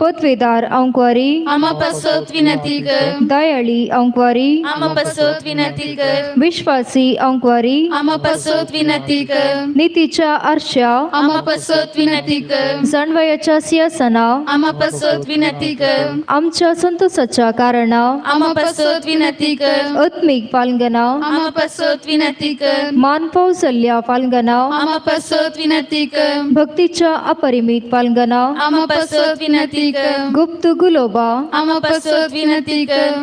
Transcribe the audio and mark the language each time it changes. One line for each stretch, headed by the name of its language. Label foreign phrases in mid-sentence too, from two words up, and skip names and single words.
Konkani: पदवीदार अंकुवारी amapasot vinatigar, दयाळी अंकुवारी amapasot vinatigar, विश्वासी अंकुवारी amapasot vinatigar, नीतीच्या आरशा amapasot vinatigar, जाणवयाच्या सिंहासना amapasot vinatigar, आमच्या संतोषाच्या कारणा amapasot vinatigar, आत्मिक पालगना amapasot vinatigar, मान फौसल्या पालगना amapasot vinatigar, भक्तीच्या अपरिमित पालगना amapasot vinatigar, गुप्त गुलोबा amapasot vinatigar,